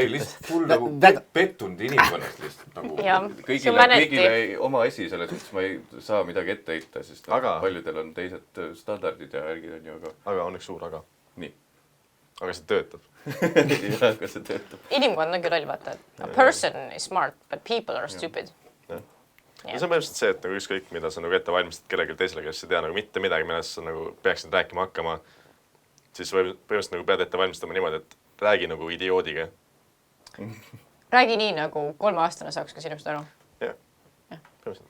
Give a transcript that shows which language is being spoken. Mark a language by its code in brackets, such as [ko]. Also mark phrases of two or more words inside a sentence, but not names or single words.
[et] Ei, lihtsalt full nagu pettunud inimkonnast lihtsalt nagu kõigile oma asi selles mõttes ma ei saa midagi ette heita, sest paljudel on teised standardid ja värgid on ju, aga on üks suur aga. Nii. Aga see töötab. Jah, aga see töötab. Inimkond on küll loll, vaata, et [en] a person is smart, but people are stupid. [et] Ja see on põhimõtteliselt see, et nagu ükskõik, mida sa nagu ette valmistad kellelgi teisele, kes ei tea nagu mitte midagi, millest sa nagu peaksid rääkima hakkama, siis põhimõtteliselt nagu pead ette valmistama niimoodi, et räägi nagu idioodiga. Räägi nii, nagu 3-aastane saaks ka sinust aru. Jah, põhimõtteliselt.